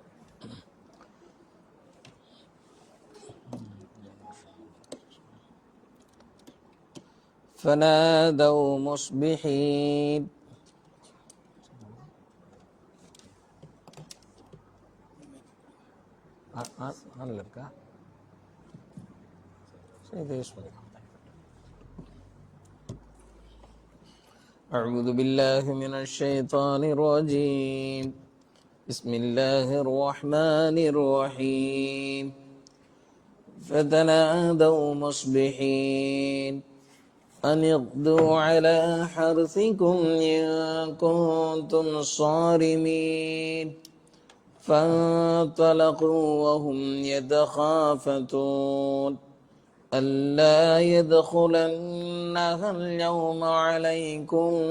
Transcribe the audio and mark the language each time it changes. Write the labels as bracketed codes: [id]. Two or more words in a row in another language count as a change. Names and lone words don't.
[ar] فنادوا مصبحين [ta] ஆனில் இருக்கா? இதை யூஸ் பண்ணிக்கலாம். [ar] أعوذ بالله من الشيطان الرجيم. بسم الله الرحمن الرحيم. فتنادوا مصبحين أن اغدوا على حرثكم إن كنتم صارمين فانطلقوا وهم يتخافتون ألا يدخلنها اليوم عليكم